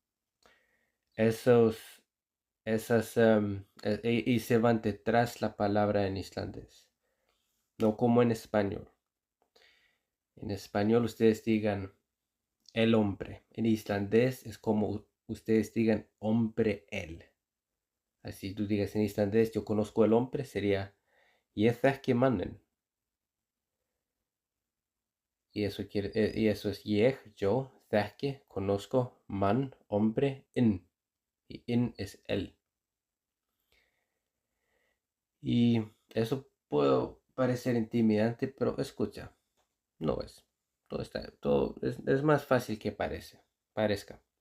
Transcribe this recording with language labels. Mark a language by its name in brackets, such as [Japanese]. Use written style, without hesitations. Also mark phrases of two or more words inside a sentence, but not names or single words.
[Spanish] Esos Esas, y se van detrás la palabra en islandés, no como en español. En español ustedes digan el hombre. En islandés es como ustedes digan hombre él. Así tú digas en islandés, yo conozco el hombre, sería [Icelandic] ég þekki mannen. [Spanish] Y eso es ég, yo, þekki, conozco, man, hombre, in. Y in es él. Y eso puede parecer intimidante, pero escucha, no es. Todo es más fácil que parezca.